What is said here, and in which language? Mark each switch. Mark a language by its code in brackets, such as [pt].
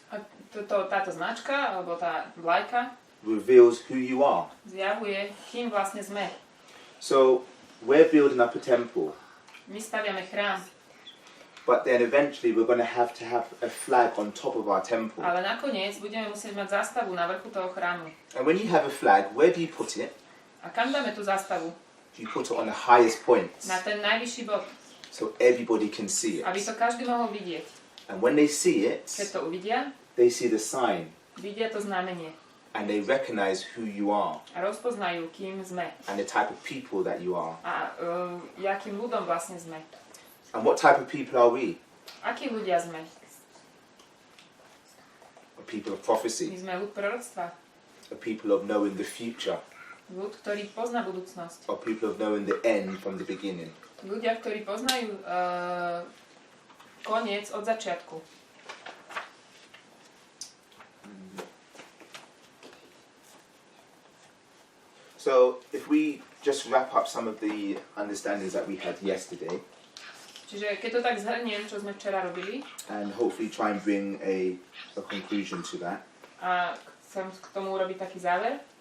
[sk] A táto značka, alebo tá vlajka, [en] reveals who you are. [sk] zjavuje, kým vlastne sme. [en] So we're building up a temple, [sk] My staviame chrám, [en] but then eventually we're going to have a flag on top of our temple. [sk] ale nakoniec budeme musieť mať zástavu na vrchu toho chrámu. [en] And when you have a flag, where do you put it? [sk] A kam dáme tú zástavu? [en] You put it on the highest point, [sk] Na ten najvyšší bod, [en] so everybody can see it. [sk] aby to každý mohol vidieť. [en] And when they see it, [sk] Keď to uvidia, [en] they see the sign, [sk] vidia to znamenie [en] and they recognize who you are [sk] a rozpoznajú, kým sme [en] and the type of people that you are. [sk] a jakým ľudom vlastne sme. [en] And what type of people are we? [sk] Akí ľudia sme? [en] A people of [sk] My [en] prophecy, [sk] sme ľud proroctva, [en] a people of knowing the future, [sk] ľud, ktorý pozná budúcnosť. [en] or people of knowing the end from the beginning. [sk] Ľudia, ktorí poznajú koniec od začiatku. [en] So if we just wrap up some of the understandings that we had yesterday, [sk] Čiže keď to tak zhrniem, čo sme včera robili, [en] and hopefully try and bring a conclusion to that, [sk] a chcem k tomu urobiť taký záver,